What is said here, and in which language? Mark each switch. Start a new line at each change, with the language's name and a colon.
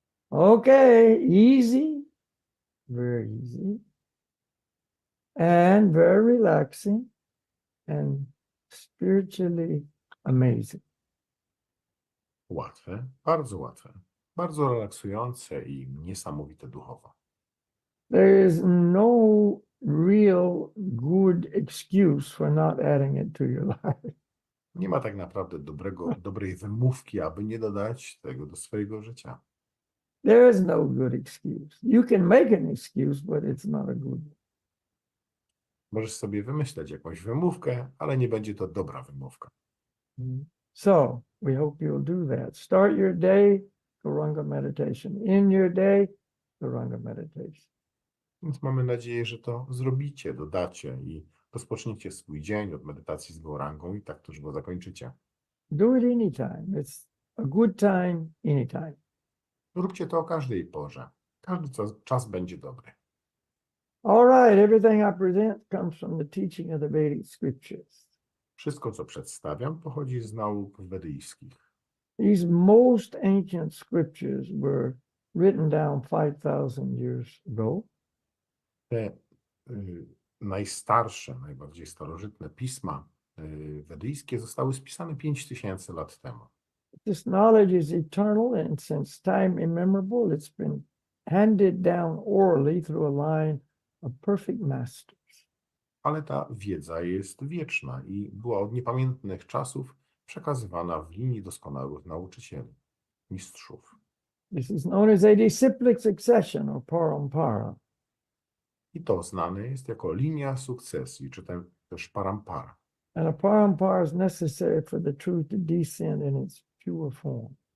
English: Okay, easy, very easy, and very relaxing, and spiritually amazing.
Polish: Łatwe, bardzo łatwe. Bardzo relaksujące i niesamowite duchowo.
English: There is no real good excuse for not adding it to your life.
Polish: Nie ma tak naprawdę dobrej wymówki, aby nie dodać tego do swojego życia.
English: There is no good excuse. You can make an excuse, but it's not a good one.
Polish: Możesz sobie wymyśleć jakąś wymówkę, ale nie będzie to dobra wymówka.
English: So we hope you'll do that. Start your day, Guranga meditation. End your day, Guranga meditation.
Polish: Więc mamy nadzieję, że to zrobicie, dodacie i rozpoczniecie swój dzień od medytacji z Gaurangą i tak też go zakończycie.
English: Do it anytime. It's a good time anytime.
Polish: Róbcie to o każdej porze. Każdy czas będzie dobry.
English: All right, everything I present comes from the teaching of the Vedic scriptures.
Polish: Wszystko, co przedstawiam, pochodzi z nauk wedyjskich.
English: These most ancient scriptures were written down 5,000 years ago.
Polish: Te najstarsze, najbardziej starożytne pisma wedyjskie zostały spisane 5000 lat temu.
English: This knowledge is eternal, and since time immemorable, it's been handed down orally through a line of perfect masters.
Polish: Ale ta wiedza jest wieczna i była od niepamiętnych czasów przekazywana w linii doskonałych nauczycieli, mistrzów.
English: This is known as a disciplic succession or parampara.
Polish: I to znane jest jako linia sukcesji, czy też parampara.
English: And a parampara is necessary for the truth to descend in its pure form.